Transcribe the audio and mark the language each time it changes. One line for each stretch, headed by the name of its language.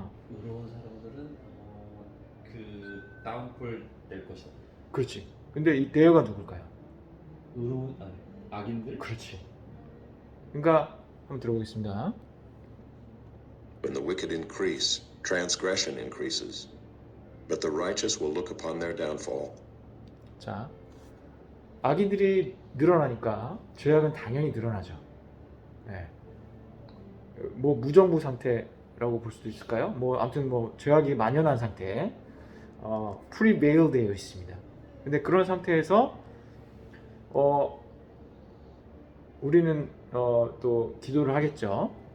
Korean: 의로운 사람들은 그 다운폴 낼 것이다. 그렇지. 근데 이 대여가 누굴까요? 의로운 악인들? 그렇지. 그러니까 한번 들어보겠습니다.
English: When the wicked increase, transgression increases. But the righteous will look upon their downfall.
Korean: 자, 악인들이 늘어나니까 죄악은 당연히 늘어나죠. 네. 뭐 무정부 상태라고 볼 수도 있을까요? 뭐 아무튼 뭐 죄악이 만연한 상태, prevail 되어 있습니다. 근데 그런 상태에서 우리는 또 기도를 하겠죠.